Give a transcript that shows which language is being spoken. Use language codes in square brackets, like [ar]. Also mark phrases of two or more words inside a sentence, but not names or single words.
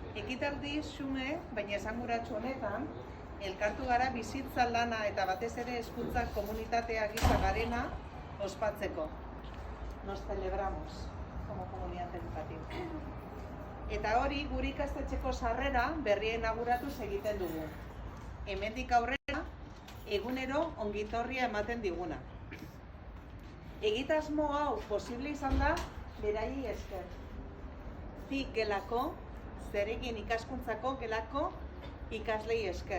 [eu] Ekitaldi xume, baina esanguratsu honetan, elkartu gara bizitza lana eta batez ere hezkuntza komunitatea gisa garena ospatzeko. [es] Nos celebramos como comunidad educativa. [eu] Eta hori gure ikastetxeko sarrera berria inauguratuz egiten dugu. Hemendik aurrera egunero ongitorria ematen diguna. Egitasmo hau posible izan da beraiei esker. Zik gelako, zeregin ikaskuntzako gelako ikaslei esker.